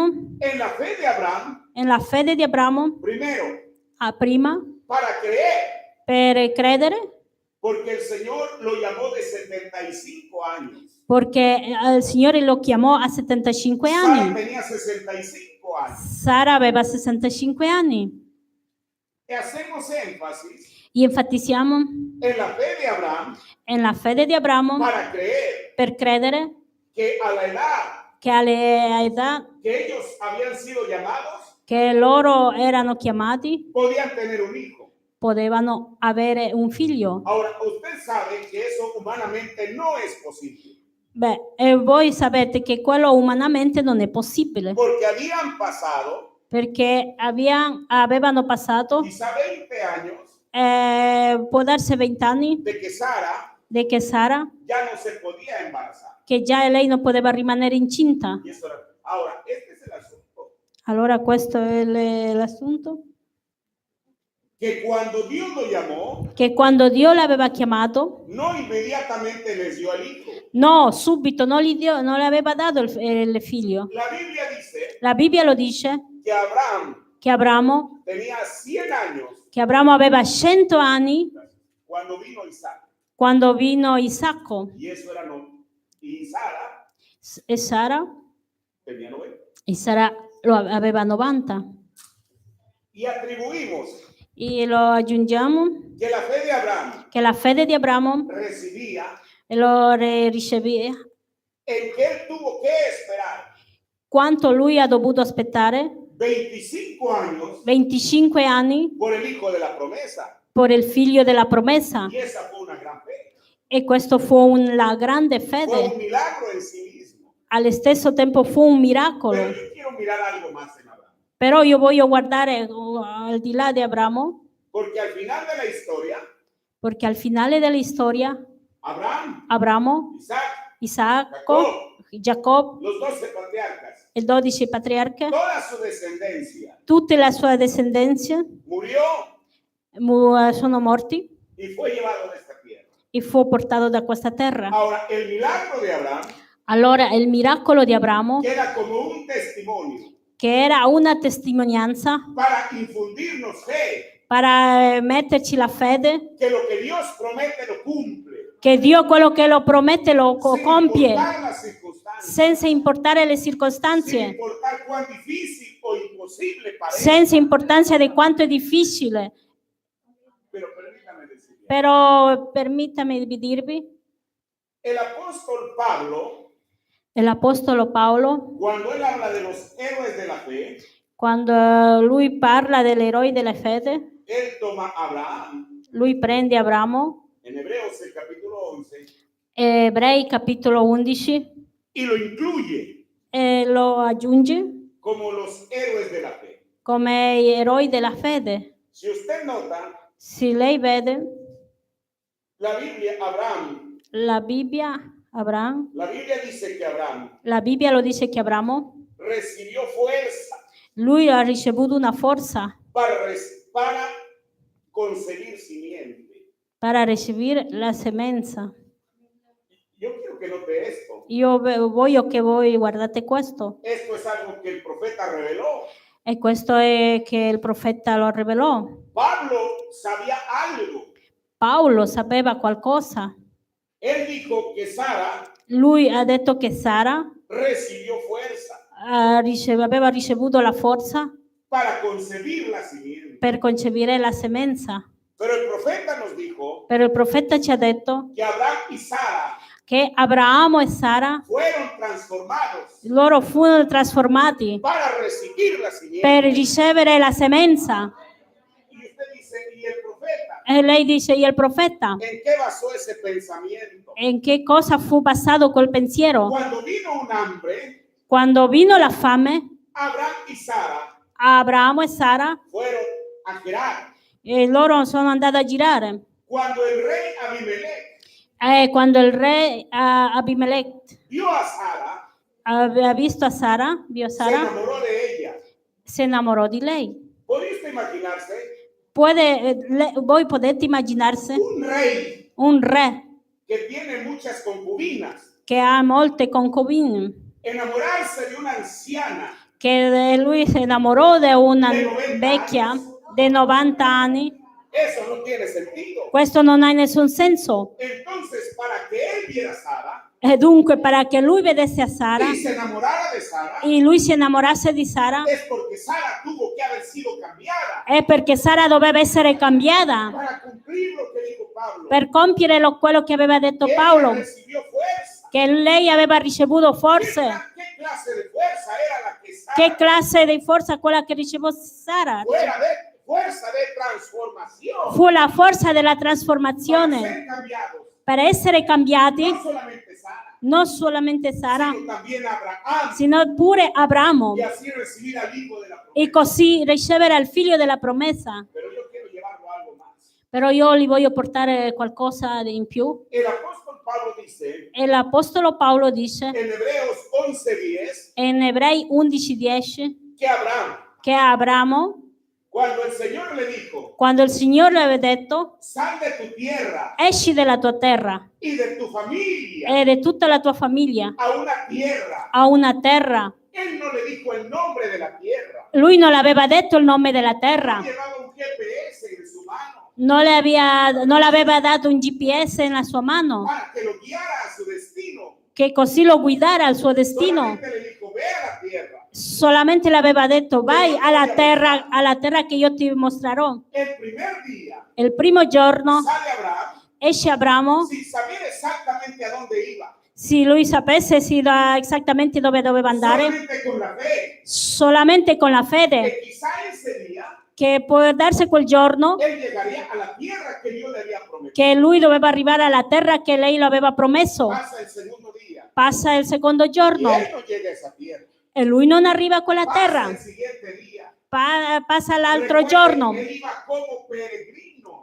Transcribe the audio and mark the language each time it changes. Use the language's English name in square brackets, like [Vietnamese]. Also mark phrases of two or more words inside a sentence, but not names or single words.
[Spanish] en la fe de Abraham, [Italian] nella fede di Abramo [Spanish] primero, [Italian] prima [Spanish] para creer, [Italian] per credere, [Spanish] porque el Señor lo llamó de 75 años. [Italian] perché il Signore lo chiamò a 75 Sara anni. [Spanish] tenía 65 años. [Italian] Sara aveva 65 anni. [Spanish] Y hacemos énfasis [Italian] E enfatizziamo [Spanish] en la fe de Abraham [Italian] nella fede di Abramo [Spanish] para creer [Italian] per credere [Spanish] que a la edad [Italian] che all'età [Spanish] que ellos habían sido llamados, [Italian] che loro erano chiamati [Spanish] podían tener un hijo. [Italian] potevano avere un figlio. [Spanish] Ahora, usted sabe que eso humanamente no es posible, [Italian] Beh, e voi sapete che quello umanamente non è possibile, [Spanish] porque habían pasado [Italian] perché avevano passato, [Spanish] quizá 20 años [Italian] può darsi 20 anni, [Spanish] de que Sara [Italian] di che Sara, [Spanish] ya no se podía embarazar. [Italian] che già lei non poteva rimanere incinta. [Spanish] Y eso era. Ahora, este es el asunto, [Italian] Allora questo è l'assunto, [Spanish] que cuando Dios lo llamó, [Italian] che quando Dio l'aveva chiamato, [Spanish] no inmediatamente les dio al hijo. [Italian] no, subito non le aveva dato il figlio. [Spanish] La Biblia dice [Italian] La Bibbia lo dice [Spanish] que Abraham [Italian] che Abramo, [Spanish] tenía 100 años [Italian] che Abramo aveva 100 anni [Spanish] cuando vino Isaac. [Italian] quando vino Isacco [Spanish] Y eso era no. Y Sara [Italian] e Sara, [Spanish] tenía 90. [Italian] e Sara lo aveva 90. [Spanish] Y atribuimos [Italian] E lo aggiungiamo [Spanish] que la fe de Abraham [Italian] che la fede di Abramo [Spanish] recibía [Italian] lo ricevì, [Spanish] en que él tuvo que esperar [Italian] quanto lui ha dovuto aspettare [Spanish] 25 años [Italian] 25 anni [Spanish] por el hijo de la promesa. [Italian] per il figlio della promessa. [Spanish] Y esa fue una gran fe. [Italian] E questo fu la grande [Spanish] Fue un [Italian] fede. [Spanish] milagro en sí mismo. [Italian] Allo stesso tempo fu un miracolo. [Spanish] Pero yo quiero mirar algo más en Abraham. [Italian] Però io voglio guardare al di là di Abramo, [Spanish] Porque al final de la historia, [Italian] perché al finale della storia [Spanish] Abraham, [Italian] Abramo, [Spanish] Isaac, [Italian] Isacco, Giacobbe, [Spanish] los 12 patriarcas, [Italian] i 12 patriarchi, [Spanish] toda su descendencia [Italian] tutta la sua discendenza [Spanish] murió [Italian] sono morti [Spanish] y fue llevado de esta tierra. [Italian] e fu portato da questa terra. [Spanish] Ahora, el milagro de Abraham [Italian] Allora il miracolo di Abramo, [Spanish] queda como un testimonio [Italian] che era una testimonianza [Spanish] para infundirnos fe, [Italian] per metterci la fede, [Spanish] que lo que Dios promete lo cumple, [Italian] che Dio quello che lo promette lo [Spanish] sin [Italian] compie, [Spanish] importar las circunstancias, [Italian] senza importare le [Spanish] sin [Italian] circostanze, [Spanish] importar cuán difícil o imposible parezca. [Italian] senza importanza di quanto è difficile. [Spanish] Pero permítame decirle, [Italian] Però permettami di dirvi, [Spanish] el apóstol Pablo, [Italian] l'Apostolo Paolo, [Spanish] cuando él habla de los héroes de la fe, [Italian] quando lui parla dell'eroe della fede, [Spanish] él toma a Abraham, [Italian] lui prende Abramo, [Spanish] en Hebreos el capítulo 11, [Italian] Ebrei capitolo 11, [Spanish] y lo incluye [Italian] e lo aggiunge [Spanish] como los héroes de la fe. [Italian] come eroi della fede. [Spanish] Si usted nota, [Italian] Se lei vede [Spanish] la Biblia, Abraham, [Italian] la Bibbia, [Spanish] la Biblia dice que Abraham [Italian] la Bibbia lo dice che Abramo, [Spanish] recibió fuerza [Italian] lui ha ricevuto una forza [Spanish] para conseguir simiente. [Italian] per ricevere la semenza. [Spanish] Yo quiero que note esto. [Italian] voglio che voi guardate questo. [Spanish] Esto es algo que el profeta reveló. [Italian] E questo è che il profeta lo rivelò. [Spanish] Pablo sabía algo. [Italian] Paolo sapeva qualcosa. [Spanish] Él dijo que Sara [Italian] Lui ha detto che Sara [Spanish] recibió fuerza [Italian] aveva ricevuto la forza [Spanish] para concebir la simiente. [Italian] per concepire la semenza. [Spanish] Pero el profeta nos dijo [Italian] Però il profeta ci ha detto [Spanish] que Abraham y Sara [Italian] che Abramo e Sara, [Spanish] fueron transformados [Italian] loro furono trasformati [Spanish] para recibir la simiente. [Italian] per ricevere la semenza. [Spanish] Y usted dice, ¿y el profeta? [Italian] E lei dice, e il profeta? [Spanish] ¿En qué basó ese pensamiento? [Italian] In che cosa fu basato quel pensiero? [Spanish] Cuando vino un hambre, [Italian] Quando vino la fame, [Spanish] Abraham y Sara [Italian] Abramo e Sara, [Spanish] fueron a Gerar. [Italian] loro sono andati a girare. [Spanish] Cuando el rey Abimelech [Italian] Quando il re Abimelech [Spanish] vio a Sara, [Italian] aveva visto a Sara, [Spanish] vio se Sara, enamoró de ella. [Italian] si innamorò di lei. [Spanish] ¿Puede usted imaginarse [Italian] Voi potete immaginarsi [Spanish] un rey [Italian] un re [Spanish] que tiene muchas concubinas [Italian] che ha molte concubine, [Spanish] enamorarse de una anciana [Italian] che lui si innamorò di una [Spanish] de 90 [Italian] vecchia [Spanish] años? [Italian] di 90 anni? [Spanish] Eso no tiene sentido. [Italian] Questo non ha nessun senso. [Spanish] Entonces, para que él viera a Sara [Italian] E dunque, per che lui vedesse a Sara [Spanish] y se enamorara de Sara, [Italian] e lui si innamorasse di Sara, [Spanish] es porque Sara tuvo que haber sido cambiada [Italian] è perché Sara doveva essere cambiata [Spanish] para cumplir lo que dijo Pablo. [Italian] per compiere quello che aveva detto [Spanish] Ella [Italian] Paolo, [Spanish] recibió fuerza. [Italian] che lei aveva ricevuto forze. [Spanish] ¿Qué clase de fuerza era la que Sara? [Italian] Che classe di forza quella che ricevò Sara? [Spanish] Fuerza de transformación. [Italian] Fu la forza della [Spanish] Para [Italian] trasformazione [Spanish] ser cambiados. [Italian] per essere cambiati, [Spanish] No solamente Sara, [Italian] non solamente Sara, [Spanish] sino también Abraham. [Italian] sino pure Abramo, [Spanish] Y así recibir al hijo de la promesa. [Italian] e così ricevere il figlio della promessa. [Spanish] Pero yo quiero llevarlo a algo más. [Italian] Però io li voglio portare qualcosa in più. [Spanish] El apóstol Pablo dice [Italian] E l'Apostolo Paolo dice [Spanish] en Hebreos 11:10 [Italian] in Ebrei 11:10 [Spanish] que [Italian] che Abramo, [Spanish] cuando el Señor le dijo, [Italian] quando il Signore le aveva detto [Spanish] sal de tu tierra [Italian] esci dalla tua terra [Spanish] y de tu familia [Italian] e di tutta la tua famiglia [Spanish] a una tierra. [Italian] a una terra. [Spanish] Él no le dijo el nombre de la tierra. [Italian] Lui non aveva detto il nome della terra, [Spanish] No llevaba un GPS en su mano [Italian] non le aveva dato un GPS nella sua mano, [Spanish] para que lo guiara a su destino. [Italian] che così lo guidara al suo destino. [Spanish] Solamente le dijo, ve a la tierra. [Italian] Solamente le aveva detto vai alla terra che io ti mostrerò. [Spanish] El primer día [Italian] Il primo giorno [Spanish] sale Abraham [Italian] esce Abramo, [Spanish] sin saber exactamente a dónde iba. [Italian] se lui sapesse esattamente dove doveva andare, [Spanish] Solamente con la fe. [Italian] solamente con la fede, [Spanish] Que quizá ese día [Italian] che può darsi quel giorno [Spanish] él llegaría a la tierra que Dios le había prometido. [Italian] che lui doveva arrivare alla terra che lei lo aveva promesso. [Spanish] Pasa el segundo día [Italian] Passa il secondo [Spanish] y [Italian] giorno [Spanish] él no llega a esa tierra. [Italian] e lui non arriva a quella [Spanish] Pasa [Italian] terra. [Spanish] el siguiente día. [Italian] Passa l'altro [Spanish] Recuerden [Italian] giorno. [Spanish] que él iba como peregrino.